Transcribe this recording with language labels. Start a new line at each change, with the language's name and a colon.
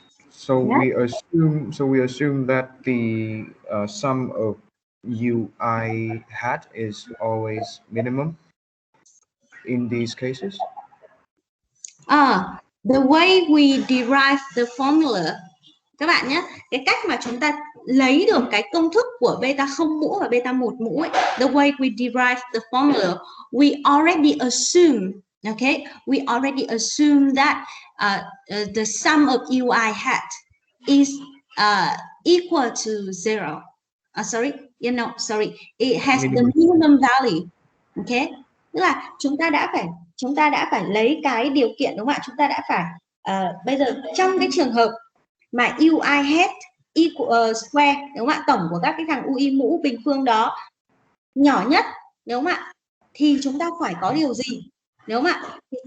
English: So we assume that the sum of ui hat is always minimum in these cases. The way we derive the formula,
Vietnamese: các bạn nhé, cái cách mà chúng ta lấy được cái công thức của beta 0 mũ và beta 1 mũ ấy,
English: the way we derive the formula, we already assume, okay, we already assume that the sum of ui hat is equal to 0. It has the minimum value.
Vietnamese: Okay, tức là chúng ta đã phải lấy cái điều kiện, đúng không ạ? Chúng ta đã phải bây giờ trong cái trường hợp mà ui hat
English: equal square,
Vietnamese: đúng không ạ? Tổng của các cái thằng ui mũ bình phương đó nhỏ nhất, đúng không ạ? Thì chúng ta phải có điều gì, đúng không ạ? Thì